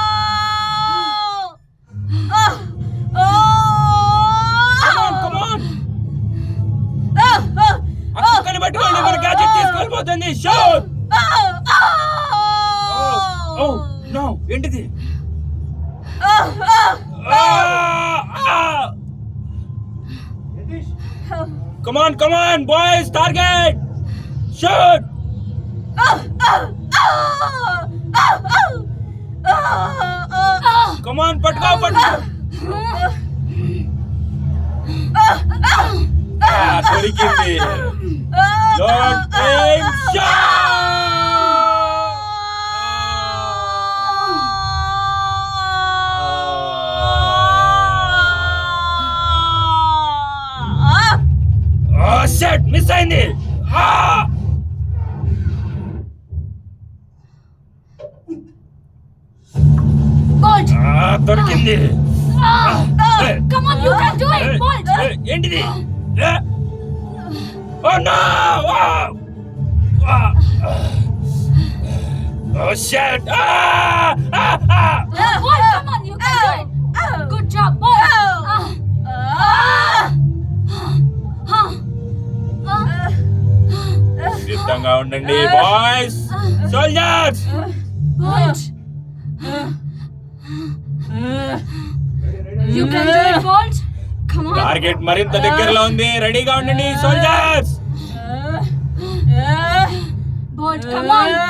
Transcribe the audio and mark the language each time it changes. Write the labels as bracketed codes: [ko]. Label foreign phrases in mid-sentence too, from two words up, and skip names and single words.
[en] Come on. [te] ఆ కుక్కని పట్టుకోండి. మన గ్యాడ్జెట్ తీసుకెళ్ళిపోతుంది. షూట్. [en] Oh no. ఏంటిది? యతీష్, Come on boys. Target. Shoot. Come on, [te] పట్టుకో. దొరికింది. [en] Load, aim, shot. Oh shit, [te] మిస్ అయింది. Bolt. దొరికింది. [en] Come on, you can do it, Bolt. ఏంటిది? Oh no! Oh shit! Bolt, come on, you can do it. Good job, Bolt. [te] సిద్ధంగా ఉండండి బాయ్స్. సోల్జర్స్. [en] Bolt. You can do it, Bolt. Come on. [te] టార్గెట్ మరింత దగ్గరలో ఉంది. రెడీగా ఉండండి సోల్జర్స్. [en] Bolt, come on.